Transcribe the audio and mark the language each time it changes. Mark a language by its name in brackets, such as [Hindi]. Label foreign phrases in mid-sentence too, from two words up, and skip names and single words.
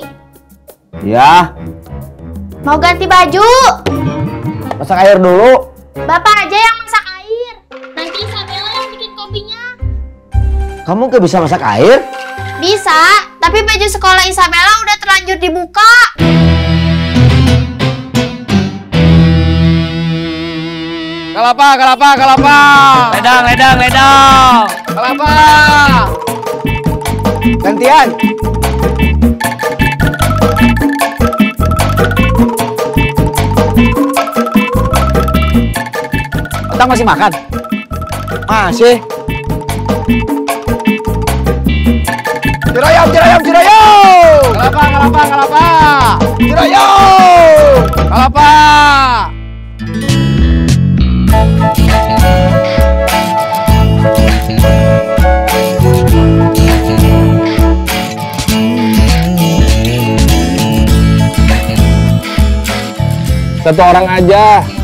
[Indonesian] Ya, Mau ganti baju. masak air dulu. Bapak aja yang masak air. Nanti Isabella yang bikin kopinya. Kamu gak bisa masak air? Bisa, tapi baju sekolah Isabella udah terlanjur dibuka. Kelapa, kelapa, kelapa. Ledang, ledang, ledang. Kelapa. Gantian. Otang masih makan? Masih. Cirayam, cirayam, cirayam. Kelapa, kelapa, kelapa. Cirayam. Kelapa. Satu orang aja.